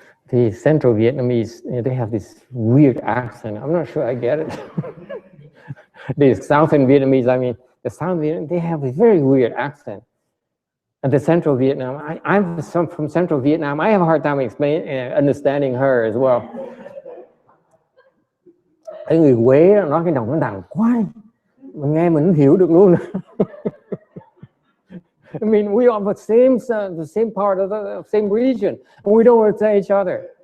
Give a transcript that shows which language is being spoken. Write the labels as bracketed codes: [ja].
[en] The Central Vietnamese, they have this weird accent. I'm not sure I get it. The Southern Vietnamese, I mean, the Southern Vietnamese, they have a very weird accent. And the Central Vietnam, I'm from Central Vietnam. I have a hard time understanding her as well. [vi] Cái người Quế nói cái đồng nó đằng quái, mình nghe mình không hiểu được luôn. [en] I mean, we are the same part of the same region, and we don't understand each other.